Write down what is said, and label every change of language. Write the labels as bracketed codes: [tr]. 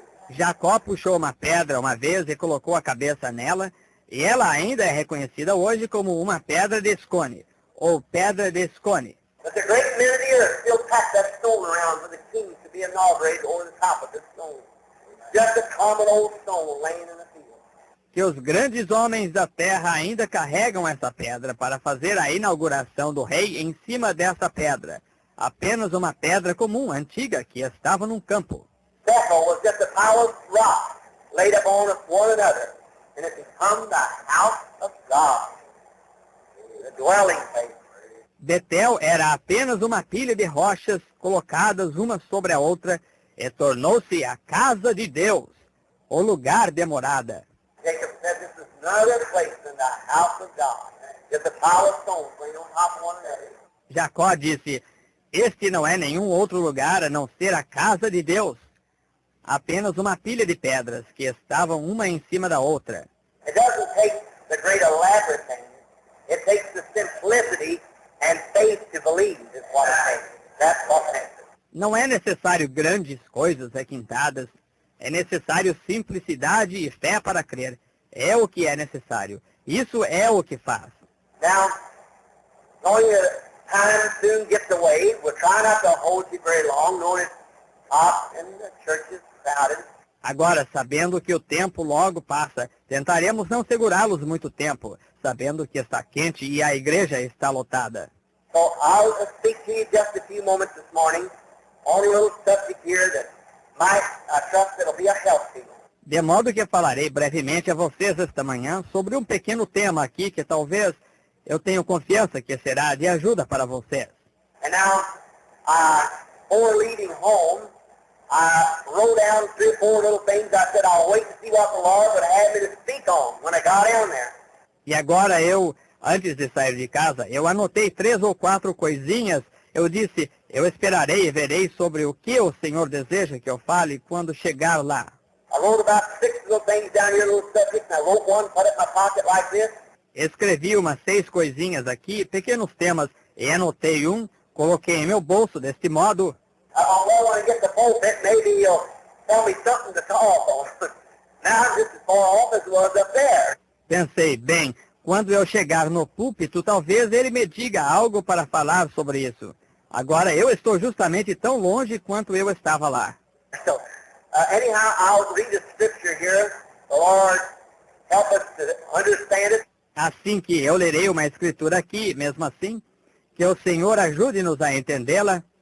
[pt] Jacó puxou uma pedra uma vez e colocou a cabeça nela, e ela ainda é reconhecida hoje como uma pedra de escone, ou pedra de escone. [en] But the great men of the earth still pass that stone around for the kings to be inaugurated over the top of this stone. Just a common old stone laying in the field. [pt] Que os grandes homens da terra ainda carregam essa pedra para fazer a inauguração do rei em cima dessa pedra. Apenas uma pedra comum, antiga, que estava num campo. [en] Bethel was just a pile of rocks laid upon one another, and it became the house of God, the dwelling place. [pt] Betel era apenas uma pilha de rochas colocadas uma sobre a outra e tornou-se a casa de Deus, o lugar de morada. [en] Jacob said this is no other place than the house of God, just a pile of stones laid on top of one another. [pt] Jacó disse, este não é nenhum outro lugar a não ser a casa de Deus. Apenas uma pilha de pedras que estavam uma em cima da outra. [en] It doesn't take the great elaborate things. It takes the simplicity and faith to believe is what it takes. That's what it takes. [pt] Não é necessário grandes coisas requintadas. É necessário simplicidade e fé para crer. É o que é necessário. Isso é o que faz. [en] Now, knowing that time soon gets away, we'll try not to hold you very long, knowing it's hot and the church is crowded. [pt] Agora, sabendo que o tempo logo passa, tentaremos não segurá-los muito tempo, sabendo que está quente e a igreja está lotada. [en] So I'll speak to you just a few moments this morning on a little subject here that might, I trust it'll be a help to you. [pt] De modo que falarei brevemente a vocês esta manhã sobre um pequeno tema aqui que talvez eu tenho confiança que será de ajuda para vocês. [en] And now, before leaving home, I wrote down 3 or 4 little things. I said I'll wait to see what the Lord would have me to speak on when I got down there. [pt] E agora antes de sair de casa, eu anotei 3 ou 4 coisinhas. Eu disse, eu esperarei e verei sobre o que o Senhor deseja que eu fale quando chegar lá. [en] I wrote about 6 little things down here, little subjects, and I wrote one, put it in my pocket like this. [pt] Escrevi umas 6 coisinhas aqui, pequenos temas, e anotei um, coloquei em meu bolso deste modo. [en] Well, when I get to the pulpit, maybe you'll tell me something to talk on. Now I'm just as far off as it was up there. [pt] Pensei, bem, quando eu chegar no púlpito, talvez ele me diga algo para falar sobre isso. Agora eu estou justamente tão longe quanto eu estava lá. [en] So, anyhow, I'll read the scripture here. The Lord help us to understand it. [pt] Assim que eu lerei uma escritura aqui, mesmo assim, que o Senhor ajude-nos a entendê-la.